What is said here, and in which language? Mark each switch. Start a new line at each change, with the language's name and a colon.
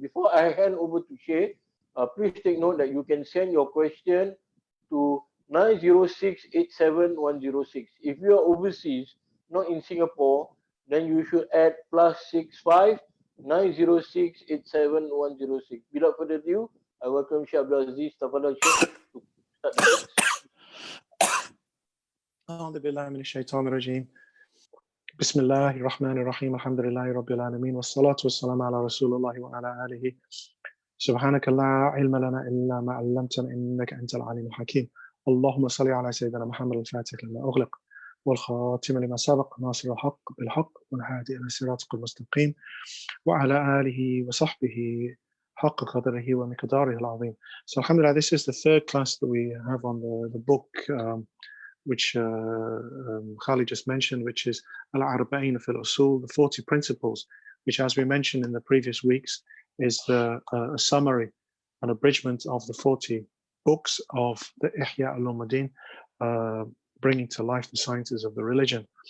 English: Before I hand over to Sheikh, please take note that you can send your question to 90687 106. If you are overseas, not in Singapore, then you should add +65 90687 106. Without further ado, I welcome Sheikh Aziz Tafadhal Sheikh to start the class.
Arabic: أعوذ بالله من الشيطان الرجيم بسم الله الرحمن الرحيم الحمد لله رب العالمين والصلاة والسلام على رسول الله وعلى آله سبحانك لا علم لنا إلا ما علمتنا إنك أنت العليم الحكيم اللهم صل على سيدنا محمد الفاتح لما أغلق والخاتم لما سبق ناصر الحق بالحق والهادي إلى صراطك المستقيم وعلى آله وصحبه حق قدره ومقداره العظيم.
English: So alhamdulillah, this is the third class that we have on the book which Khalid just mentioned, which is Al-Arba'in fil Usul, the 40 principles, which, as we mentioned in the previous weeks, is a summary, an abridgment of the 40 books of the Ihya al-Ulumuddin, bringing to life the sciences of the religion.